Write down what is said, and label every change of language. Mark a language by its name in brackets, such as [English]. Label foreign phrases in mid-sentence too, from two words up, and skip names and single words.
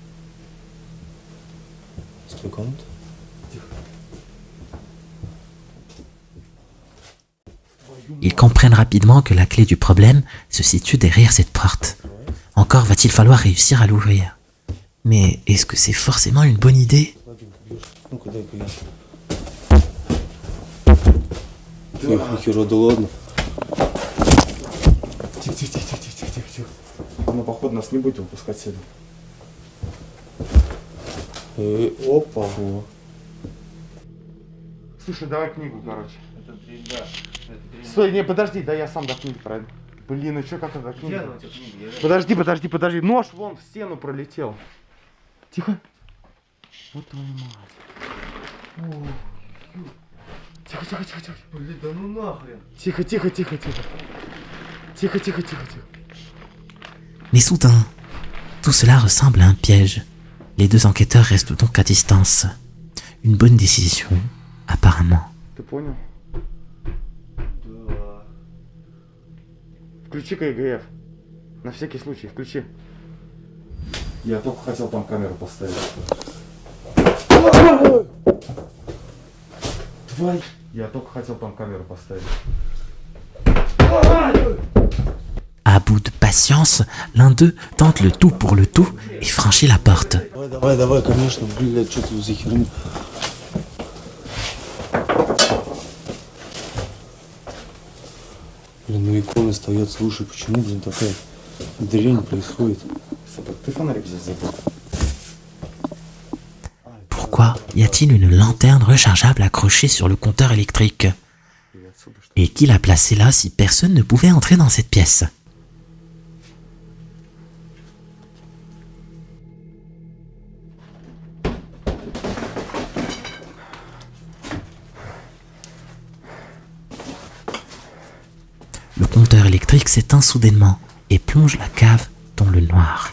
[Russian] С твоей комнаты? [French] Ils comprennent rapidement que la clé du problème se situe derrière cette porte. Encore va-t-il falloir réussir à l'ouvrir. Mais est-ce que c'est forcément une bonne idée? [Russian] Хера, да ладно. Тихо. Но походу нас не будет выпускать сюда. Опа. Слушай, давай книгу, короче. Стой, не, подожди, да я сам до книги пройду. Блин, ну чё, как это книга? Подожди. Нож вон в стену пролетел. Тихо. Вот твою мать. Тихо. Блин, да ну нахрен. Тихо. [French] Mais soudain, tout cela ressemble à un piège. Les deux enquêteurs restent donc à distance. Une bonne décision, apparemment. [Russian] Ты понял? Да. Включи-ка ЕГФ. На всякий случай, включи. Я только хотел там камеру поставить. Тварь! Я только хотел там камеру поставить. [French] À bout de patience, l'un d'eux tente le tout pour le tout et franchit la porte. [Russian] Давай, конечно, блядь, что тут за херня? Блин, ну иконы стоят, слушай, почему, блин, такая дрянь происходит? Ты фонарик здесь забыл. [French] Pourquoi y a-t-il une lanterne rechargeable accrochée sur le compteur électrique? Et qui l'a placée là si personne ne pouvait entrer dans cette pièce? Le compteur électrique s'éteint soudainement et plonge la cave dans le noir.